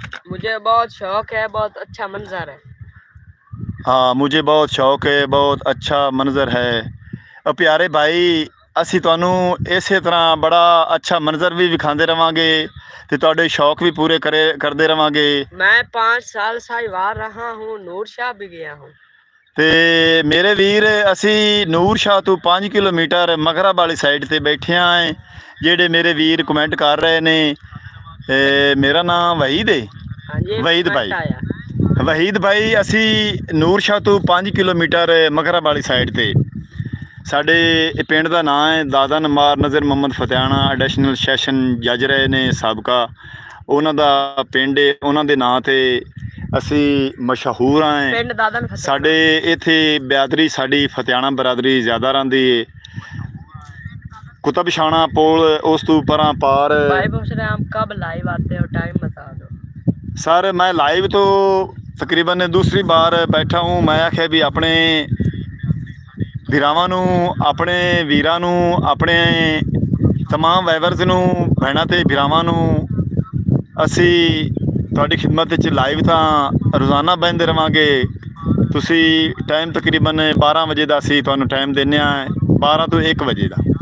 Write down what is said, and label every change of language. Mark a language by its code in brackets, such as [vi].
[hi] मुझे बहुत शौक है, बहुत अच्छा मंजर है। हाँ, मुझे बहुत शौक है, बहुत अच्छा मंजर है। [pa] प्यारे भाई, ਅਸੀਂ ਤੁਹਾਨੂੰ ਇਸੇ ਤਰ੍ਹਾਂ ਬੜਾ ਅੱਛਾ ਮੰਜ਼ਰ ਵੀ ਵਿਖਾਉਂਦੇ ਰਵਾਂਗੇ ਤੇ ਤੁਹਾਡੇ ਸ਼ੌਕ ਵੀ ਪੂਰੇ ਕਰਦੇ ਰਵਾਂਗੇ। [hi] मैं 5 साल साहिवाल रहा हूँ, नूर शाह भी गया हूँ। [pa] ਤੇ ਮੇਰੇ ਵੀਰ, ਅਸੀਂ ਨੂਰ ਸ਼ਾਹ ਤੋਂ 5 ਕਿਲੋਮੀਟਰ ਮਗਰਬ ਵਾਲੀ ਸਾਈਡ ਤੇ ਬੈਠੇ ਆਂ। ਜਿਹੜੇ ਮੇਰੇ ਵੀਰ ਕਮੈਂਟ ਕਰ ਰਹੇ ਨੇ, ਮੇਰਾ ਨਾਮ ਵਹੀਦ ਹੈ, ਵਹੀਦ ਭਾਈ, ਵਹੀਦ ਭਾਈ। ਅਸੀਂ ਨੂਰ ਸ਼ਾਹ ਤੋਂ 5 ਕਿਲੋਮੀਟਰ ਮਗਰਬ ਵਾਲੀ ਸਾਈਡ ਤੇ, ਸਾਡੇ ਪਿੰਡ ਦਾ ਨਾਂ ਹੈ ਦਾਦਨ। ਮਾਰ ਨਜ਼ਰ ਮੁਹੰਮਦ ਫਤਿਆਣਾ ਐਡੀਸ਼ਨਲ ਸੈਸ਼ਨ ਜੱਜ ਰਹੇ ਨੇ ਸਾਬਕਾ, ਉਹਨਾਂ ਦਾ ਪਿੰਡ, ਉਹਨਾਂ ਦੇ ਨਾਂ ਤੇ ਅਸੀਂ ਮਸ਼ਹੂਰ ਹਾਂ। ਪਿੰਡ ਦਾਦਨ ਸਾਡੇ ਇੱਥੇ ਬਿਰਾਦਰੀ, ਸਾਡੀ ਫਤਿਆਣਾ ਬਰਾਦਰੀ ਜ਼ਿਆਦਾ ਰਹਿੰਦੀ ਹੈ। ਕੁਤਬਸ਼ਾਣਾ ਪੁਲ, ਉਸ ਤੋਂ ਪਰਾਂ ਪਾਰ। [hi] भाई पूछ रहे हैं आप कब लाइव आते हो, टाइम बता दो। सर मैं लाइव तो तकरीबन दूसरी बार बैठा हूँ। [pa] मैं आख्या भी अपने ਵੀਰਾਂ ਨੂੰ, ਆਪਣੇ ਵੀਰਾਂ ਨੂੰ, ਆਪਣੇ तमाम ਵਾਈਵਰਸ ਨੂੰ, ਭੈਣਾਂ ਤੇ ਭਰਾਵਾਂ ਨੂੰ ਅਸੀਂ ਤੁਹਾਡੀ ਖਿਦਮਤ ਵਿੱਚ ਲਾਈਵ ਤਾਂ ਰੋਜ਼ਾਨਾ ਬਹਿੰਦੇ ਰਵਾਂਗੇ। ਤੁਸੀਂ ਟਾਈਮ ਤਕਰੀਬਨ 12 ਵਜੇ ਦਾ ਅਸੀਂ ਤੁਹਾਨੂੰ ਟਾਈਮ ਦਿੰਦੇ ਹਾਂ, 12 ਤੋਂ 1 ਵਜੇ ਦਾ।